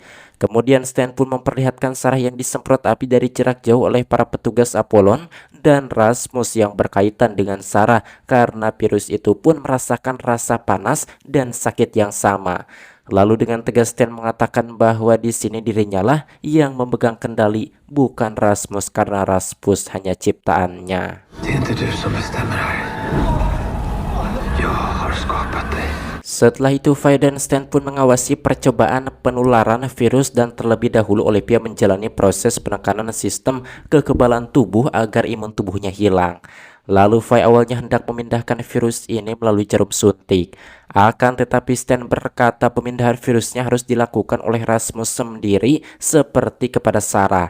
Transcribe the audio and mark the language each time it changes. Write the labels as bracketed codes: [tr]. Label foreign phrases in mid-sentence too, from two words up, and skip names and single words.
[id] Kemudian Stan pun memperlihatkan Sarah yang disemprot api dari jarak jauh oleh para petugas Apollon, dan Rasmus yang berkaitan dengan Sarah karena virus itu pun merasakan rasa panas dan sakit yang sama. Lalu dengan tegas Stan mengatakan bahwa di sini dirinya lah yang memegang kendali, bukan Rasmus, karena Rasmus hanya ciptaannya. [sv] Det är inte du som bestämmer här. Jag har skapat dig. [id] Setelah itu, Vi dan Stan pun mengawasi percobaan penularan virus, dan terlebih dahulu Olivia menjalani proses penekanan sistem kekebalan tubuh agar imun tubuhnya hilang. Lalu Vi awalnya hendak memindahkan virus ini melalui jarum suntik. Akan tetapi Stan berkata pemindahan virusnya harus dilakukan oleh Rasmus sendiri seperti kepada Sarah.